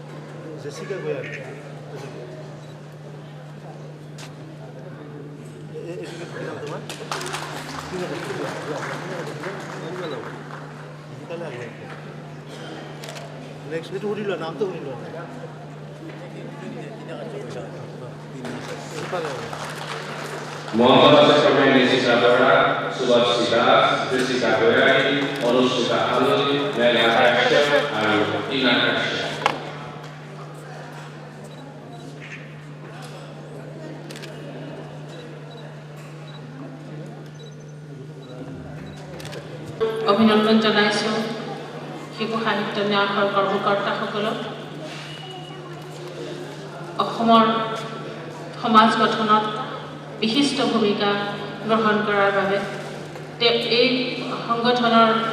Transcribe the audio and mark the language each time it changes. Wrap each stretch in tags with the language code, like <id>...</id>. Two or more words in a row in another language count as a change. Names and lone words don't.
<as>জেছিকা গোয়াল। নেক্সট এইটো শুনি লোৱা নামটো শুনি লোৱা Mohammad Ashraf Nisisa Bora, Subhas Sidas, Jessica Goyai, Anushka Halil, Melia Kashyap, and Ina Kashyap. অভিনন্দন জনাইছোঁ শিশু সাহিত্য ন্যাসৰ কৰ্মকৰ্তাসকলক অসমৰ সমাজ গঠনত বিশিষ্ট ভূমিকা গ্ৰহণ কৰাৰ বাবে এই সংগঠনৰ</as>